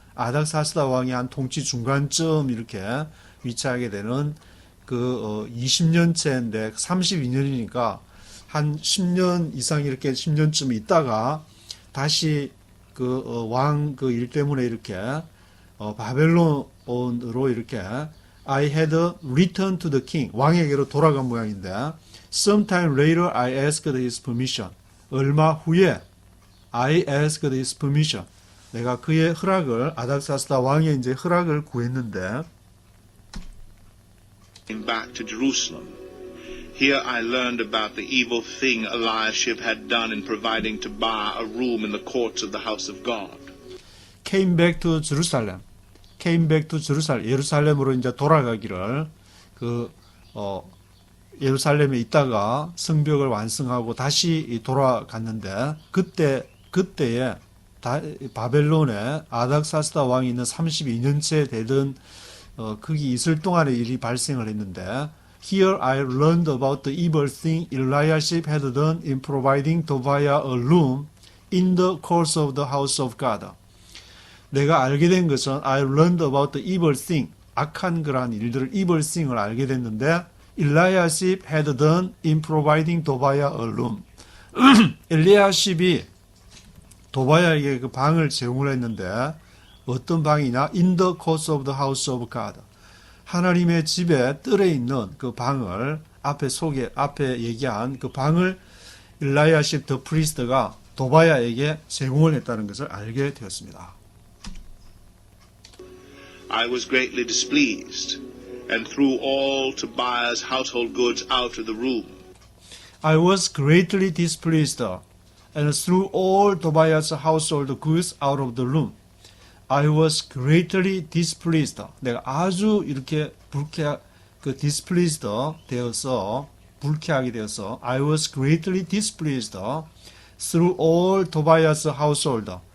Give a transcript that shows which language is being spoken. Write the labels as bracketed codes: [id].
[ko] 아닥사스다 왕이 한 통치 중간쯤 이렇게 위치하게 되는 20년째인데 32년이니까 한 10년 이상 이렇게 10년쯤 있다가 다시 왕 일 때문에 이렇게 바벨론으로 이렇게 [en] I had returned to the king. [ko] 왕에게로 돌아간 모양인데 [en] sometime later I asked his permission. [ko] 얼마 후에 [en] I asked his permission. [ko] 내가 그의 허락을 아닥사스다 왕의 이제 허락을 구했는데 [en] back to Jerusalem. Here I learned about the evil thing Eliashib had done in providing to Tobiah a room in the courts of the house of God. came back to Jerusalem. came back to Jerusalem. [ko] 예루살렘으로 이제 돌아가기를 예루살렘에 있다가 성벽을 완성하고 다시 돌아갔는데 그때에 바벨론에 아닥사스다 왕이 있는 32년째 되던 거기 있을 동안에 일이 발생을 했는데 [en] Here I learned about the evil thing Eliashib had done in providing Tobiah a room in the courts of the house of God. [ko] 내가 알게 된 것은 [en] I learned about the evil thing, [ko] 악한 그러한 일들을 [en] evil thing을 [ko] 알게 됐는데 [en] Eliashib had done in providing Tobiah a room. [ko] 엘리아십이 도바야에게 그 방을 제공을 했는데 어떤 방이냐? [en] In the courts of the house of God. [ko] 하나님의 집에 뜰에 있는 그 방을 앞에 얘기한 그 방을 엘리아십 더 프리스트가 도바야에게 제공을 했다는 것을 알게 되었습니다. [en] I was greatly displeased and threw all Tobiah's household goods out of the room. I was greatly displeased and threw all Tobiah's household goods out of the room. I was greatly displeased. [ko] 내가 아주 이렇게 [en] displeased [ko] 되어서 불쾌하게 되어서 [en] I was greatly displeased through all Tobiah's household.